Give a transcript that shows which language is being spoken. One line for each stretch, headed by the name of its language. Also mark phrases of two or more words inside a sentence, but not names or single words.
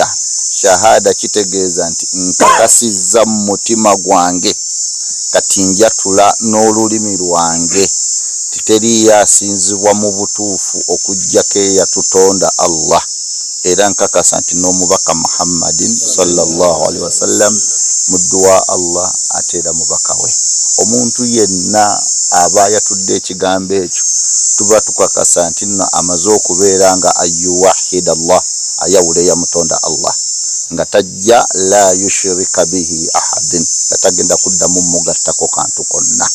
Ganda: Shahada kitegeeza nti nkakasizza mu mutima gwange kati njatula n'olulimi lwange titeriyo asinzibwa mu butuufu okuggyako eyatutonda Allah era nkakasa nti n'omubaka Muhammadin
Arabic: صلى الله عليه وسلم
Ganda: muddu wa Allah ate era mubaka we. Omuntu yenna aba yatudde ekigambo ekyo tuba tukakasa nti nno amaze okubeera nga ayuwahida Allah ayawula eyamutonda Allah nga tajja
Arabic: لا يشرك به أحدا
Ganda: nga tagenda kuddamu mugattako kantu konna.